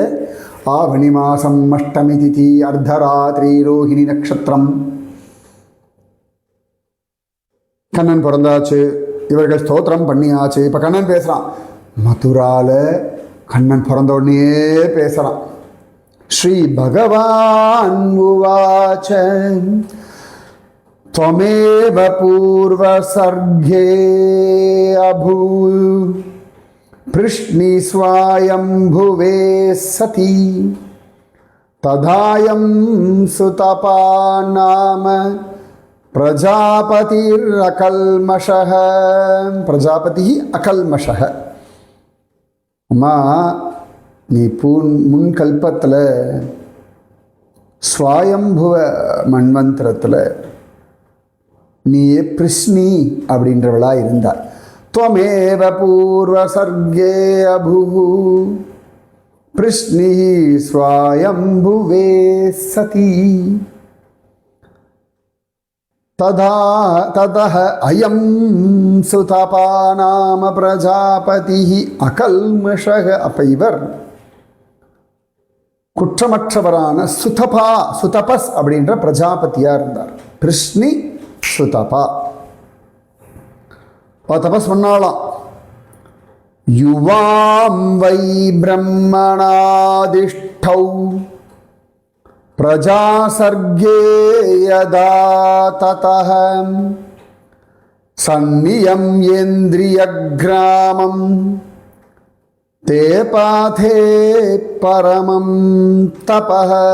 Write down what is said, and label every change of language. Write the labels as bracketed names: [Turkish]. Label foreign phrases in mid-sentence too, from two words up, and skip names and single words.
[Tamil] ஆவணி மாசம் அஷ்டமி திதி அர்த்தராத்திரி ரோஹிணி நட்சத்திரம். கண்ணன் பிறந்தாச்சு, இவர்கள் ஸ்தோத்திரம் பண்ணியாச்சு. இப்போ கண்ணன் பேசுகிறான். மதுரால கண்ணன் பிறந்த உடனே பேசுகிறான். [Sanskrit] श्री भगवान् उवाच त्वमेव पूर्वसर्गे अभू पृश्नि स्वायम्भुवे सती तदायं सुतपा नाम प्रजापतिरकल्मषः. प्रजापति अकल्मषः. [Tamil] அம்மா, நீ முன்கல்பத்தில் ஸ்வாயம்புவ மன்வந்திரத்தில் நீயே பிருஷ்ணி அப்படின்றவளா இருந்தாய். [Sanskrit] त्वमेव पूर्वसर्गे अभूः பிருஷ்ணி स्वायम्भुवे सती ततः अयं सुतपा नाम प्रजापतिः अकल्मषः. [Tamil] அப்ப இவர் குற்றமற்றவரான சுதபஸ் அப்படின்ற பிரஜாபதியா இருந்தார். பிருஷ்ணி சுதபா தபஸ் பண்ணாலாம். [Sanskrit] युवां वै ब्रह्मणादिष्टौ प्रजासर्गे यदा ततः सन्नियम् एन्द्रियग्रामं ते पाते परमं तपः.